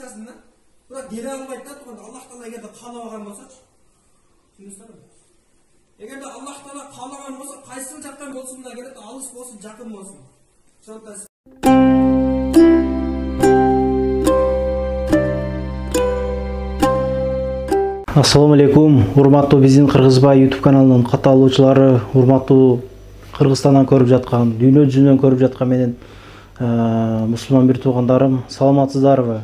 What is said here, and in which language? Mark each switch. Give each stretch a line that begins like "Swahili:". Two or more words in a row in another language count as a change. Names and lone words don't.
Kazakh: айтасың да. Бірақ бере алмайды да туғанда Аллах Тағала егер де қалаған болса-чи. Түсінесіздер ме? Егер де Аллах Тағала қалаған болса, қайсыл жақтан болсын да келеді, алыс болсын, жақын болсын. Сондықтан
Arabic: السلام عليكم,
Kyrgyz: урматтуу биздин Кыргызбай YouTube каналынын каталоочулары, урматтуу Кыргызстандан көрүп жаткан, дүйнө жүзүнөн көрүп жаткан менен мусулман бир туугандарым, саламатсыздарбы?